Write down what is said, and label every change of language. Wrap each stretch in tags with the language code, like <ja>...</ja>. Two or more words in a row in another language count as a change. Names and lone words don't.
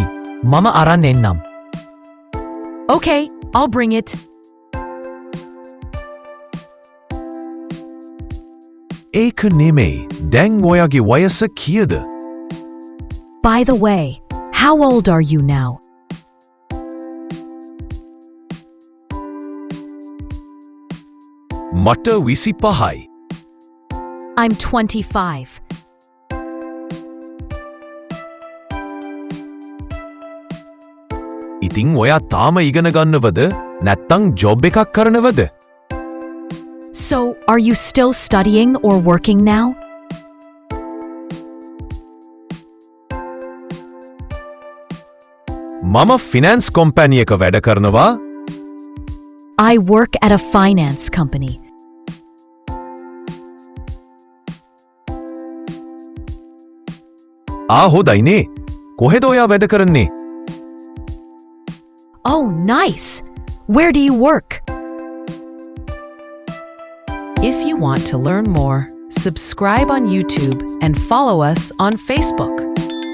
<si>මම අරන් එන්නම්.</si> <en>Okay, I'll bring it.</en> <si>ඒක නෙමෙයි. දැන් ඔයාගේ වයස කීයද?</si> <en>By the way, how old are you now?</en> <si>මට 25යි.</si> <en>I'm 25.</en> <si>ඉතින් ඔයා තාම ඉගෙන ගන්නවද? නැත්තං ජොබ් එකක් කරනවද?</si> <en>So, are you still studying or working now?</en> <si>මම</si> <en>finance company</en> <si>එක වැඩ කරනවා.</si> <en>I work at a finance company.</en> <si>හොඳයිනේ. කොහෙද ඔයා වැඩ කරන්නේ?</si> <en>Oh, nice! Where do you work? If you want to learn more, subscribe on YouTube and follow us on Facebook.</en>